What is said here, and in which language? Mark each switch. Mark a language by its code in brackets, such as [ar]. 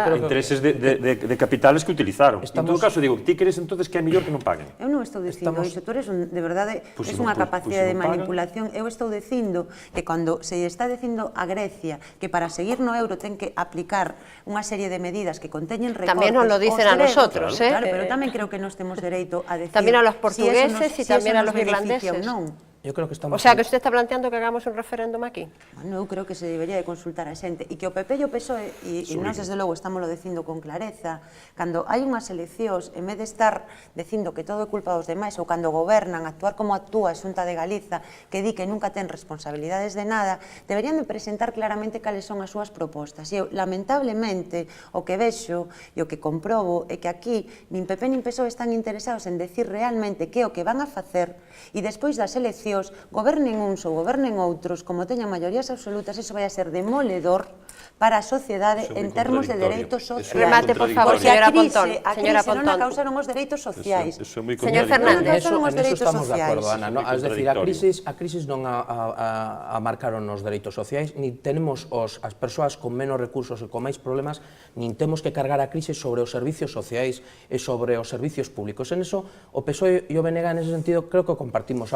[es] Intereses de capitales que utilizaron. [gl] En todo caso, digo, ti [es] crees entonces [gl] que é mellor que non paguen? Eu non estou dicindo iso, tú eres, de verdade, es unha capacidade de manipulación. Eu estou dicindo que cando se está dicindo a Grecia que para seguir no euro ten que aplicar unha serie de medidas que conteñen recortes. Tamén nos lo dicen a nosotros, claro, pero tamén creo que nos temos dereito a decir tamén a los portugueses e tamén a los irlandeses. Eu creo que estamos... [es] O sea, que usted está planteando que hagamos un referéndum aquí? [gl] Bueno, eu creo que se debería de consultar a xente e que o PP e o PSOE, e nós desde logo estamos lo dicindo con clareza, cando hai unhas eleccións, en vez de estar dicindo que todo é culpa dos demais, ou cando gobernan, actuar como actúa a Xunta de Galiza, que di que nunca ten responsabilidades de nada, deberían de presentar claramente cales son as súas propostas. E eu, lamentablemente, o que vexo e o que comprobo é que aquí nin PP nin PSOE están interesados en decir realmente que é o que van a facer e despois das eleccións gobernen uns ou gobernen outros, como teñan maiorías absolutas, eso vai a ser demoledor para a sociedade en termos de dereitos sociais. [es] Remate, por favor, señora Pontón. [gl] A crise non a causaron os dereitos sociais. [es] Señor Fernández. [gl] En eso estamos de acordo, Ana. Es decir, a crisis non a marcaron os dereitos sociais, ni tenemos as persoas con menos recursos e con máis problemas, nin temos que cargar a crise sobre os servicios sociais e sobre os servicios públicos. En eso, o PSOE e o BNG, en ese sentido, creo que compartimos.